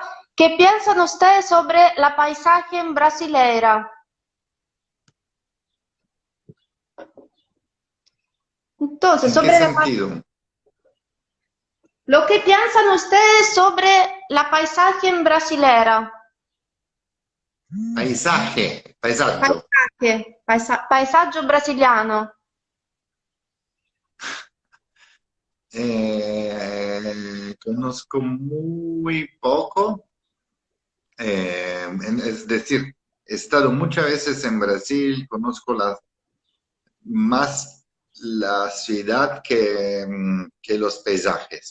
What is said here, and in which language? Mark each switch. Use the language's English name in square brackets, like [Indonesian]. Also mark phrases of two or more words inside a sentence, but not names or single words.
[Spanish] ¿Qué piensan ustedes sobre la paisaje brasileira? Entonces, ¿En qué sobre sentido? lo que piensan ustedes sobre la paisaje brasileira. [Italian] Paesaggio. Paesaggio brasiliano. [Spanish] Conozco muy poco, es decir, he estado muchas veces en Brasil, conozco más la ciudad que los paisajes.